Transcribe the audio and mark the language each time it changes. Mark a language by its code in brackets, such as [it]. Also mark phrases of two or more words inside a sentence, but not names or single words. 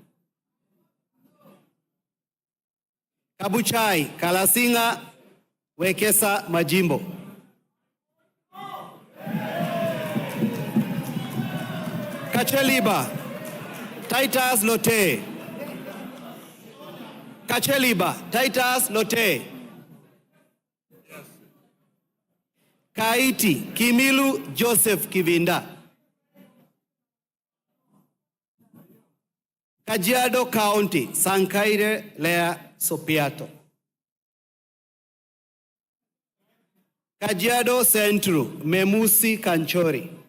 [en] Kabuchai, Kalasinga, Wekesa Majimbo. Kacheliba, Titus Lote. Kacheliba, Titus Lote. Kaiti, Kimilu Joseph Kivinda. Kajiado County, Sankaire Lea Sopiato. Kajiado Central, Memusi Kanchori.